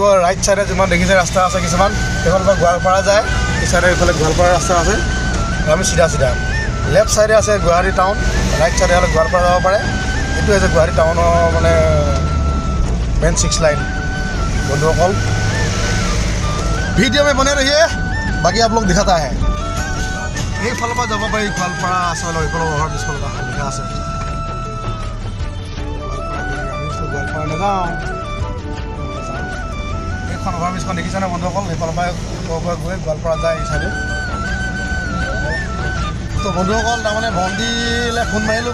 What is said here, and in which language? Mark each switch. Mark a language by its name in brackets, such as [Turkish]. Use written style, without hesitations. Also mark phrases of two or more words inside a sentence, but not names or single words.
[English] right sidee [Assamese] যিমান দেখিছে ৰাস্তা আছে কিছুমান সেইফালৰ পৰা গোৱালপাৰা যায়, এই ছাইডে এইফালে গোৱালপাৰা ৰাস্তা আছে। আমি চিধা [English] left sidee [Assamese] আছে গুৱাহাটী টাউন, [English] right sidee [Assamese] হ'লে গোৱালপাৰা যাব পাৰে। এইটো হৈছে গুৱাহাটী টাউনৰ মানে মেইন 6 লাইন। বন্ধুসকল ভিডিঅ' [Hindi] में बने रहिए, बाकी आप लोग दिखाता है। [Assamese] এইফালৰ পৰা যাব পাৰি গোৱালপাৰা আচলতে এইফালৰ [English] over bridgekhon [Assamese] লিখা আছে। গোৱালপাৰা নাযাওঁ, এইখন [English] over bridgekhon [Assamese] দেখিছেনে বন্ধুসকল? সেইফালৰ পৰা গৈ গোৱালপাৰা যায় এই চাইডে। তো বন্ধুসকল তাৰমানে ভণ্টিলৈ ফোন মাৰিলোঁ।